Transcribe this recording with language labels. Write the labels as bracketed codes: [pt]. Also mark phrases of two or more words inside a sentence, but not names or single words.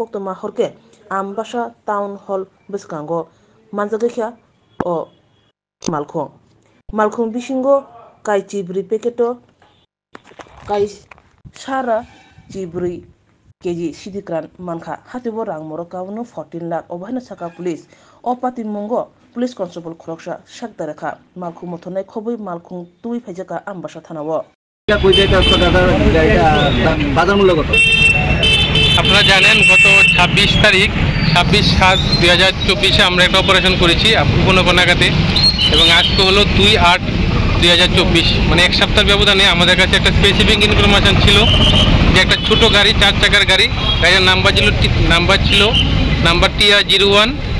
[trp] koktoma horke Ambasha Town Hall biskango manjagakya o malkhung bisingo kai chibri peketo kai sara chibri keji sidikran manka hatibo rang morokawno 14 lakh obahna saka police opati mungo police constable khoroksa sakdarekha malkhung mothonai khobui malkhung tui phaijaka Ambasha Thana wo [bn] আপনারা জানেন গত 26 তারিখ 26/7/2024 আমরা একটা অপারেশন করেছি উপনগনাগাতে এবং আজকে হলো 2/8/2024 মানে এক সপ্তাহের ব্যবধানে আমাদের কাছে একটা স্পেসিফিক ইনফরমেশন ছিল যে একটা ছোট গাড়ি 4 চাকার গাড়ির নাম্বার ছিল নাম্বার TR01